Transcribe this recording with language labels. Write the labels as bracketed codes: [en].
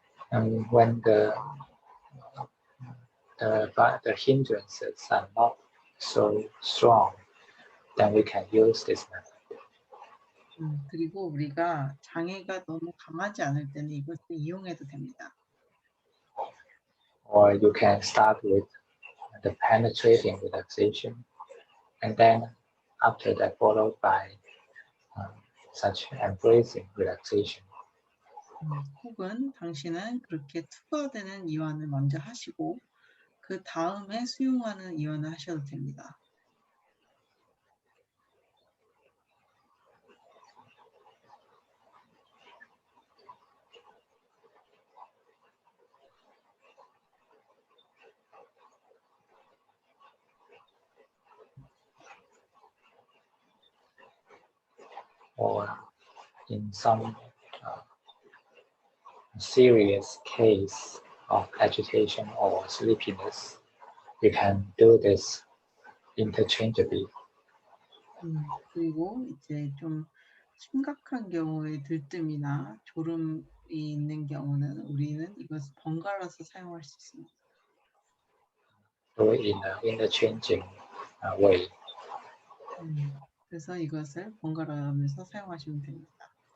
[en] And when the hindrances are not so strong, then we can use this method. [ko] 그리고 우리가 장애가 너무 강하지 않을 때는 이것을 이용해도 됩니다. [en] Or you can start with the penetrating relaxation, and then after that followed by such embracing relaxation. [ko] 혹은 당신은 그렇게 투과되는 이완을 먼저 하시고 그 다음에 수용하는 이완을 하셔도 됩니다. [en] Or in some serious case of agitation or sleepiness, you can do this interchangeably. [ko] 그리고 이제 좀 심각한 경우에 들뜸이나 졸음이 있는 경우는 우리는 이것을 번갈아서 사용할 수 있습니다. [en] Do it in an interchanging way. [ko] 그래서 이것을 번갈아가면서 사용하시면 됩니다.